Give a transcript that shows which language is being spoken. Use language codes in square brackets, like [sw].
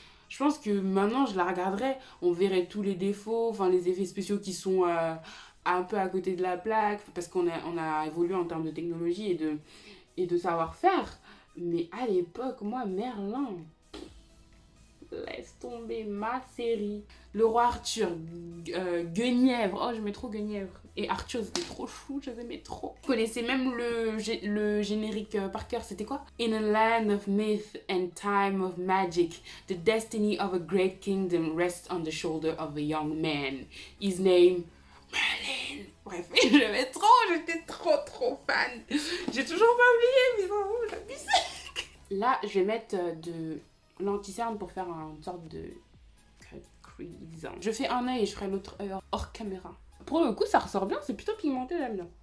[fr] Je pense que maintenant, je la regarderais. On verrait tous les défauts, enfin les effets spéciaux qui sont un peu à côté de la plaque. Parce qu'on a évolué en termes de technologie et de savoir-faire. Mais à l'époque, moi, Merlin, laisse tomber ma série. Le roi Arthur, Guenièvre. Oh, j'aimais trop Guenièvre. Et Arthur, c'était trop chou, je l'aimais trop. Je connaissais même le générique par cœur. C'était quoi? [en] In a land of myth and time of magic, the destiny of a great kingdom rests on the shoulder of a young man. His name, Merlin. [fr] Bref, j'aimais trop, j'étais trop fan. J'ai toujours pas oublié, mais bon, j'abuse. Là, je vais mettre de l'anti-cerne pour faire une sorte de crease. Je fais un œil et je ferai l'autre œil hors caméra. Pour le coup, ça ressort bien, c'est plutôt pigmenté, j'aime bien.